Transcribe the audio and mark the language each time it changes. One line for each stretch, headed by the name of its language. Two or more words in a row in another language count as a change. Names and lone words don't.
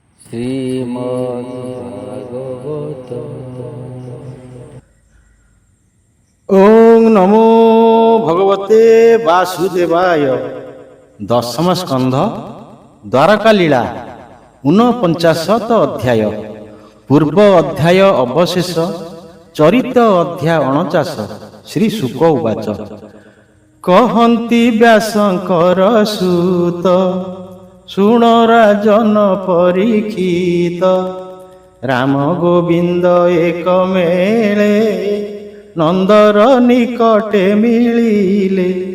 Bangla: শ্রীমদ্ভাগবত।
Sanskrit: ওং নমো ভগবতে বাসুদেবায়।
Bangla: দশম স্কন্ধ দ্বারকা লীলা 49 অধ্যায়।
Odia: ପୂର୍ବ ଅଧ୍ୟାୟ ଅବଶେଷ ଚରିତ ଅଧ୍ୟାୟ 49।
Sanskrit: ଶ୍ରୀ ଶୁକ ଉବାଚ।
Odia: କହନ୍ତି ବ୍ୟାସଙ୍କର ସୁତ, ଶୁଣ ରାଜନ ପରୀକ୍ଷିତ। ରାମ ଗୋବିନ୍ଦ ଏକ ମେଳେ, ନନ୍ଦର ନିକଟେ ମିଳିଲେ।